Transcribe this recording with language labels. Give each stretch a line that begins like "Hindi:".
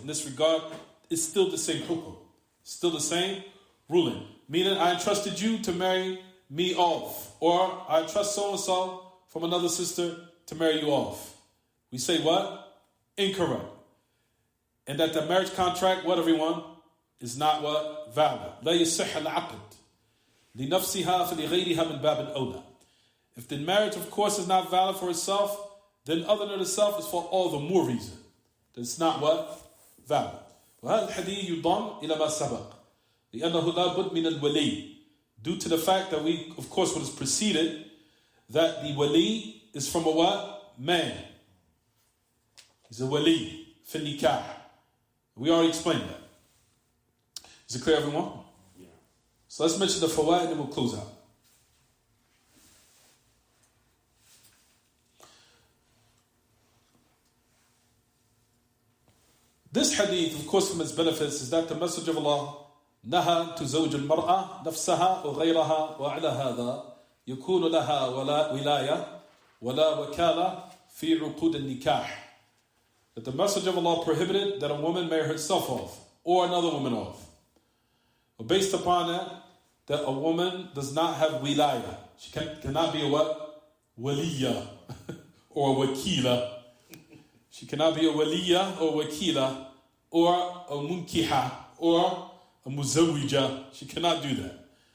English: In this regard, it's still the same hukum. Still the same ruling. Meaning, I entrusted you to marry me off. Or I entrust so-and-so from another sister to marry you off. We say what? Incorrect. And that the marriage contract, what everyone, is not what? Valid.
Arabic: لا يصح العقد لنفسها فلغيرها من باب أولى.
English: If the marriage, of course, is not valid for itself, then other than itself is for all the more reason that it's not what? Valid.
Arabic: وهذا الحديث يضم إلى ما سبق لأنه لا بد من الولي.
English: Due to the fact that we, of course, what is preceded, that the wali is from a what? Man. He's a wali.
Arabic: في النكاح.
English: We already explained that. Is it clear, everyone? Yeah. So let's mention the fawaid and then we'll close out. This hadith, of course, from its benefits is that the message of Allah
Arabic: نهى تزوج المرأة نفسها وغيرها وعلى هذا يكون لها ولاية ولا وكالة في عقود النكاح.
English: That the message of Allah prohibited that a woman marry herself off or another woman off. But based upon that a woman does not have wilaya. She cannot be a what? Waliya or a wakila. She cannot be a waliya or wakila or a munkiha or a muzawija. She cannot do that.